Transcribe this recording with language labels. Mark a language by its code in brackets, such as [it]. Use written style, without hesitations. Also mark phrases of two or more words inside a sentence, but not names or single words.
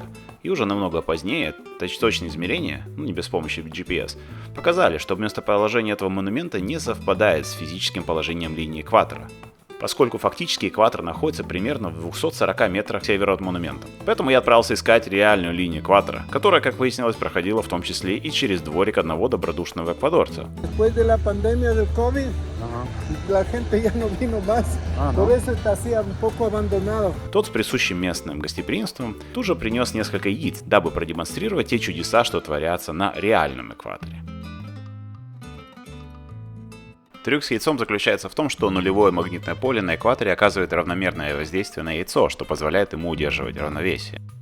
[ru] И уже намного позднее точные измерения, не без помощи GPS, показали, что местоположение этого монумента не совпадает с физическим положением линии экватора, поскольку фактически экватор находится примерно в 240 метрах к северу от монумента. Поэтому я отправился искать реальную линию экватора, которая, как выяснилось, проходила в том числе и через дворик одного добродушного эквадорца. [es] Después de la pandemia del COVID, la gente ya no vino más. Por eso está así un poco abandonado. [ru] Тот с присущим местным гостеприимством тут же принес несколько яиц, дабы продемонстрировать те чудеса, что творятся на реальном экваторе. Трюк с яйцом заключается в том, что нулевое магнитное поле на экваторе оказывает равномерное воздействие на яйцо, что позволяет ему удерживать равновесие.